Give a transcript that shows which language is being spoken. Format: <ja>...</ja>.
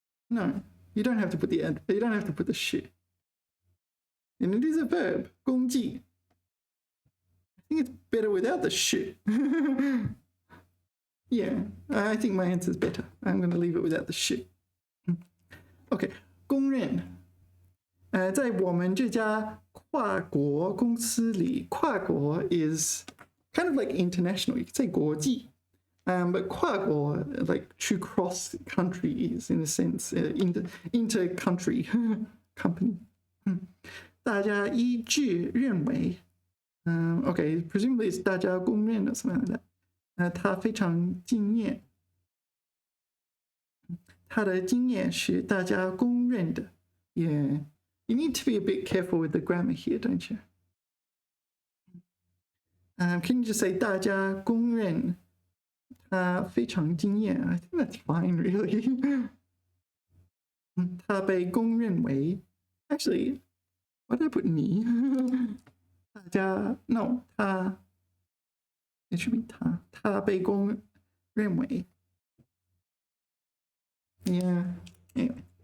<en>No, you don't have to put you don't have to put the 是. And it is a verb, 共计. I think it's better without the 是. Yeah, I think my answer is better. I'm going to leave it without the 是. Okay, 公认.</en> <zh>在我们这家跨国公司里，跨国</zh> <en>is kind of like international. You could say 国际. But 跨国, like to cross countries in a sense, inter-country company.</en> <zh>大家一致认为,</zh> <en>okay, presumably it's</en> <zh>大家公认</zh> <en>or something like that.</en> <zh>他非常敬业. 他的经验是大家公认的.</zh> <en>Yeah, you need to be a bit careful with the grammar here, don't you? Can you just say</en> <zh>大家公认他非常惊艳?</zh> <en>I think that's fine, really.</en> <zh>他被公认为</zh> <en>Actually, why did I put 你? 大家 No, 他 It should be</en> <zh>他被公认为</zh> <en>Yeah, anyway.</en>